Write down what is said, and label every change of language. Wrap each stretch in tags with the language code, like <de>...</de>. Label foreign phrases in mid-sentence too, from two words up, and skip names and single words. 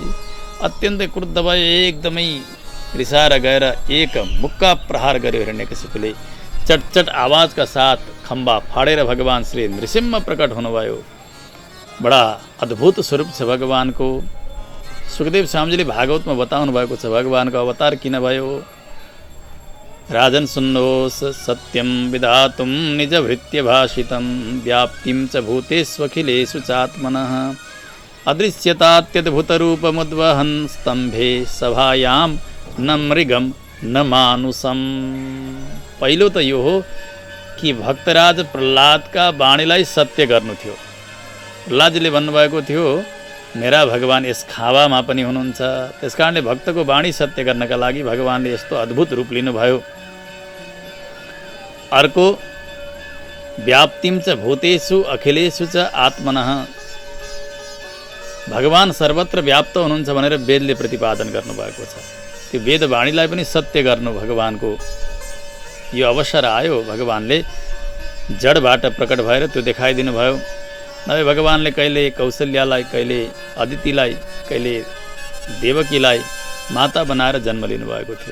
<ne>अत्यन्तै क्रुद्ध भयो, एकदमै रिसाएर गएर एक मुक्का प्रहार गर्यो हिरण्यकशिपुले। चटचट आवाजका साथ खम्बा फाडेर भगवान श्री नृसिंह प्रकट हुनुभयो। बडा अद्भुत स्वरूप छ भगवानको। सुखदेव स्वामीजीले भागवतमा बताउनु भएको छ भगवानको अवतार किन भयो। राजन सुन्नोस्,</ne> <sa>सत्यं विधातुं निजभृत्य भाषितं व्याप्तिं च भूतेष्वखिलेषु चात्मनः अदृश्यतात्यद्भुतरूपमुद्वहन् स्तम्भे सभायां न मृगम न मानुषम।</sa> <ne>पहिलो त यो हो कि भक्तराज प्रहलादका वाणीलाई सत्य गर्नु थियो। प्रहलादजीले भन्नुभएको थियो, मेरा भगवान यस खावामा पनि हुनुहुन्छ। त्यसकारणले भक्तको वाणी सत्य गर्नका लागि भगवानले यस्तो अद्भुत रूप लिनुभयो। अर्को,</ne> <sa>व्याप्तिं च भूतेषु अखिलेषु च आत्मनः,</sa> <ne>भगवान सर्वत्र व्याप्त हुनुहुन्छ भनेर वेदले प्रतिपादन गर्नुभएको छ। त्यो वेद वाणीलाई पनि सत्य गर्नु भगवानको यो अवसर आयो। भगवानले जडबाट प्रकट भएर त्यो देखाइदिनु भयो। नभए भगवानले कहिले कौशल्यालाई, कहिले अदितिलाई, कहिले देवकीलाई माता बनाएर जन्म लिनुभएको थियो।</ne>